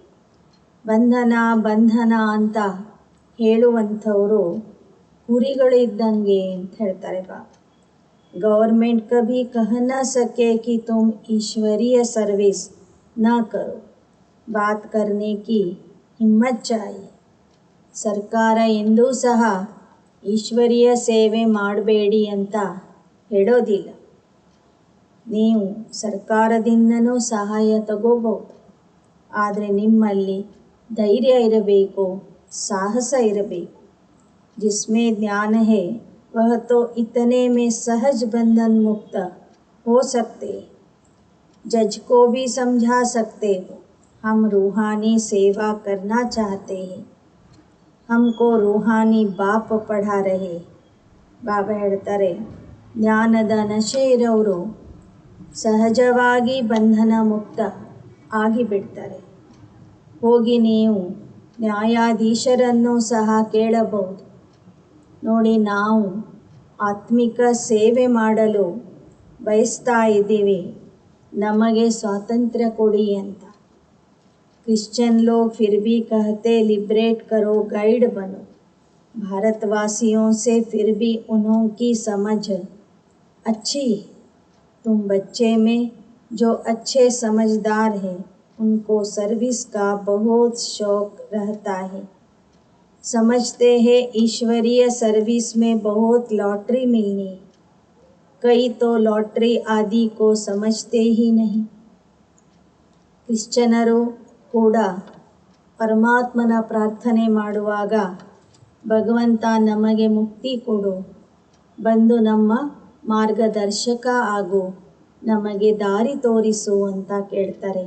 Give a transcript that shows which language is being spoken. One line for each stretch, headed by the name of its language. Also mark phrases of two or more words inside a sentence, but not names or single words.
Kannada: ಬಂಧನ ಅಂತ ಹೇಳುವಂಥವರು ಕುರಿಗಳಿದ್ದಂಗೆ ಅಂತ ಹೇಳ್ತಾರೆ ಬಾಬಾ।
Hindi: गवर्नमेंट कभी कह न सके कि तुम ईश्वरीय सर्विस न करो। बात करने की हिम्मत चाहिए।
Kannada: ಸರ್ಕಾರ ಎಂದೂ ಸಹ ಈಶ್ವರೀಯ ಸೇವೆ ಮಾಡಬೇಡಿ ಅಂತ ಹೇಳೋದಿಲ್ಲ। ನೀವು ಸರ್ಕಾರದಿಂದನೂ ಸಹಾಯ ತಗೋಬಹುದು, ಆದರೆ ನಿಮ್ಮಲ್ಲಿ ಧೈರ್ಯ ಇರಬೇಕು, ಸಾಹಸ ಇರಬೇಕು।
Hindi: जिसमें ज्ञान है वह तो इतने में सहज बंधन मुक्त हो सकते हैं। जज को भी समझा सकते हो हम रूहानी सेवा करना चाहते हैं, हमको रूहानी बाप पढ़ा रहे।
Kannada: ಬಾಬಾ ಹೇಳ್ತಾರೆ, ಜ್ಞಾನದ ನಶೆ ಇರೋರು ಸಹಜವಾಗಿ ಬಂಧನ ಮುಕ್ತ ಆಗಿಬಿಡ್ತಾರೆ। ಹೋಗಿ ನೀವು ನ್ಯಾಯಾಧೀಶರನ್ನು ಸಹ ಕೇಳಬಹುದು, ನೋಡಿ ನಾವು ಆತ್ಮಿಕ ಸೇವೆ ಮಾಡಲು ಬಯಸ್ತಾ ಇದ್ದೀವಿ, ನಮಗೆ ಸ್ವಾತಂತ್ರ್ಯ ಕೊಡಿ ಅಂತ।
Hindi: क्रिश्चियन लोग फिर भी कहते लिबरेट करो, गाइड बनो। भारतवासियों से फिर भी उन्होंने समझ अच्छी। तुम बच्चे में जो अच्छे समझदार हैं उनको सर्विस का बहुत शौक रहता है। समझते हैं ईश्वरीय सर्विस में बहुत लॉटरी मिलनी। कई तो लॉटरी आदि को समझते ही नहीं।
Kannada: ಕ್ರಿಶ್ಚಿಯನರು ಕೂಡ ಪರಮಾತ್ಮನ ಪ್ರಾರ್ಥನೆ ಮಾಡುವಾಗ ಭಗವಂತ ನಮಗೆ ಮುಕ್ತಿ ಕೊಡು, ಬಂದು ನಮ್ಮ ಮಾರ್ಗದರ್ಶಕ ಆಗು, ನಮಗೆ ದಾರಿ ತೋರಿಸು ಅಂತ ಕೇಳ್ತಾರೆ।